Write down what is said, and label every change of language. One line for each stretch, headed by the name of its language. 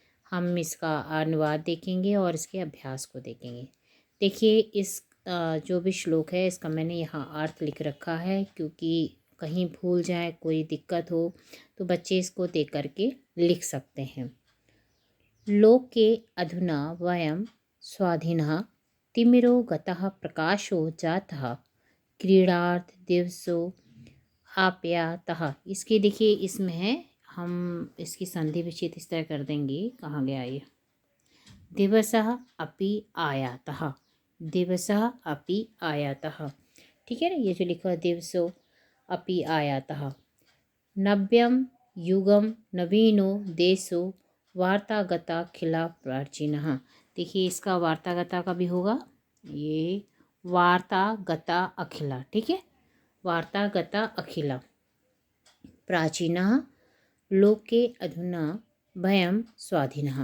Hindi: हम इसका अनुवाद देखेंगे और इसके अभ्यास को देखेंगे। देखिए, इस जो भी श्लोक है इसका मैंने यहाँ अर्थ लिख रखा है, क्योंकि कहीं भूल जाए, कोई दिक्कत हो तो बच्चे इसको देख करके लिख सकते हैं।
Sanskrit: लोके अधुना वयम स्वाधीनः तिमिरो गतः प्रकाशो जातः क्रीडार्थ दिवसो आप्यातः।
Hindi: इसके देखिए इसमें है, हम इसकी संधि विच्छेद इस तरह कर देंगे। कहाँ गया ये?
Sanskrit: दिवसः अपि आयातः, दिवसः अपि आयातः।
Hindi: ठीक है ना, ये जो लिखा है
Sanskrit: दिवसो अपि आयातः। नव्यम युगम नवीनो देशो वार्तागता खिला प्राचीनः।
Hindi: देखिए, इसका वार्तागता का भी होगा, ये वार्तागता अखिला। ठीक है,
Sanskrit: वार्तागता अखिला प्राचीनः लोके अधुना वयम स्वाधीनः।